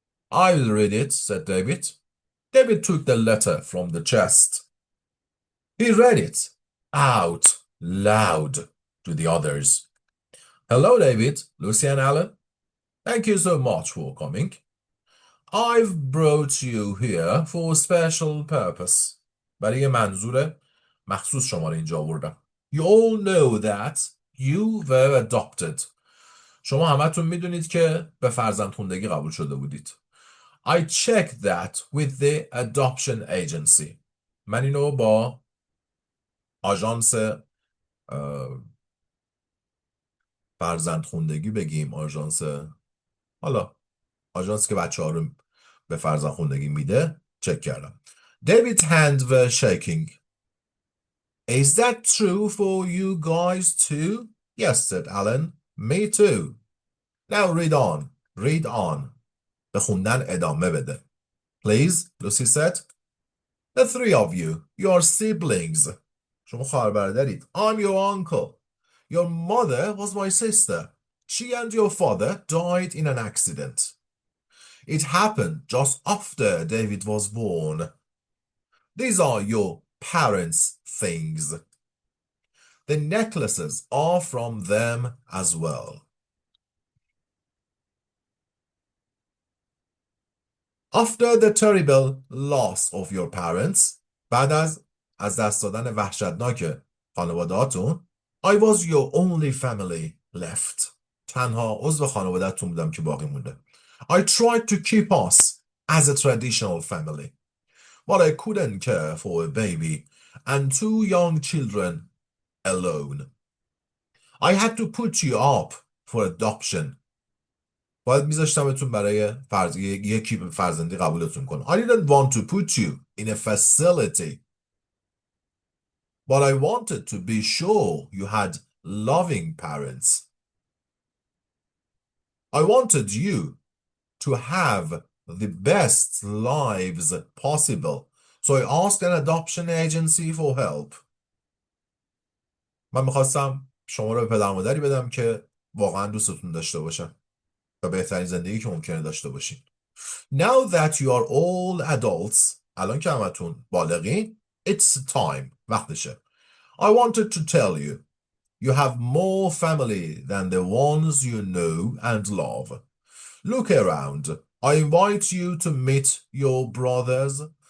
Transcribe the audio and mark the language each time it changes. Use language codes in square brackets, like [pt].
[en] I will read it, said David. David took the letter from the chest. He read it out loud to the others. Hello, David, Lucy and Alan. Thank you so much for coming. I've brought you here for a special purpose. [fa] برای منظور مخصوص شما رو اینجا آوردم. [en] You all know that you were adopted. [fa] شما همتون میدونید که به فرزندخوندگی قبول شده بودید. [en] I checked that with the adoption agency. [fa] من اینو با آژانس فرزندخوندگی بگیم، آژانسی که بچه‌ها رو به فرزندخوندگی میده چک کردم. [en] David's hands were shaking. Is that true for you guys too? Yes, said Alan. Me too. Now read on. Read on. [fa] به خوندن ادامه بده. [en] Please, Lucy said. The three of you, your siblings. [fa] شما خواهر برادرید. [en] I'm your uncle. Your mother was my sister. She and your father died in an accident. It happened just after David was born. These are your parents' things. The necklaces are from them as well. After the terrible loss of your parents, [fa] بعد از دست دادن وحشتناک خانواده‌هاتون, [en] I was your only family left. [fa] تنها عضو خانواده‌تون بودم که باقی مونده. [en] I tried to keep us as a traditional family, but I couldn't care for a baby and two young children alone. I had to put you up for adoption. [fa] باید میذاشتمتون برای یکی فرزندی قبولتون کنه. [en] I didn't want to put you in a facility, but I wanted to be sure you had loving parents. I wanted you to have the best lives possible, so I asked an adoption agency for help. [fa] من میخواستم شما رو به پدر مادری بدم که واقعا دوستتون داشته باشن و بهترین زندگی که ممکنه داشته باشین. [en] Now that you are all adults, [fa] الان که همتون بالغین, [en] it's time. [fa] وقتشه. [en] I wanted to tell you, you have more family than the ones you know and love. Look around. I invite you to meet your brothers,